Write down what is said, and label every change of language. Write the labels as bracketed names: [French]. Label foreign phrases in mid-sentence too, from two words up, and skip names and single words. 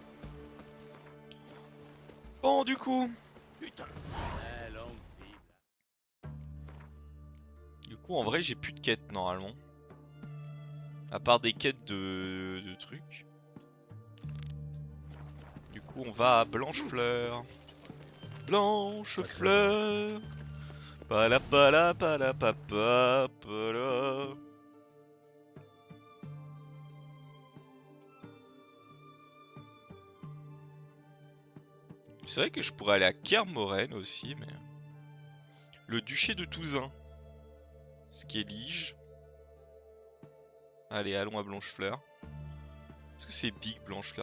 [French] Bon du coup. Putain. Du coup en vrai j'ai plus de quêtes normalement. À part des quêtes de trucs. Du coup on va à Blanchefleur. Blanchefleur. Pala pala pala papa pala. C'est vrai que je pourrais aller à Kermoren aussi, mais... Le duché de Touzin. Skellige. Allez, allons à Blanchefleur. Est-ce que c'est big Blanchefleur?